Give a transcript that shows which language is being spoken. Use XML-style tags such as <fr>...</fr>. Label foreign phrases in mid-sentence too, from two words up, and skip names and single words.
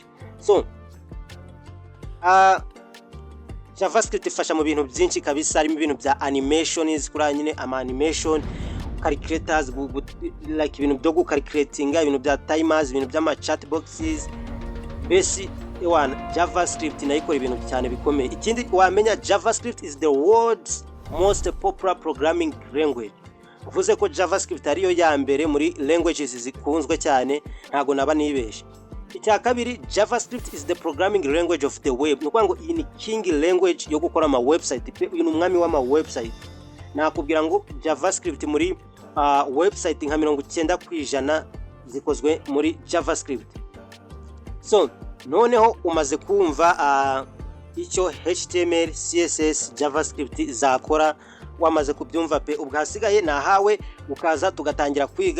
<rw>So JavaScript ifasha mu bintu byinshi kabisa, harimo ibintu bya animations, kuri nyine animation calculators like ibintu byo gucalculatinga, ibintu bya timers, ibintu by'ama</rw> <en>chat boxes.</en> <rw>Besi JavaScript nayo ikora ibintu cyane bikomeye. Ikindi wamenya,</rw> <en>JavaScript is the world's most popular programming language.</en> <rw>Uvuze ko JavaScript ariyo ya mbere muri languages zikunzwe cyane, ntago naba nibeshe. Icya kabiri,</rw> <en>JavaScript is the programming language of the web.</en> <rw>Nuko ngo iyi ni</rw> <en>king language</en> <rw>yo gukora ama website pe, uyu ni umwami w'ama website. Nakubwira ngo JavaScript muri website nka 90% zikozwe muri JavaScript. So noneho umaze kumva icyo HTML, CSS, JavaScript zakora, wamaze kubyumva pe, ubwo hasigaye nahawe ukaza tugatangira kwiga.</rw>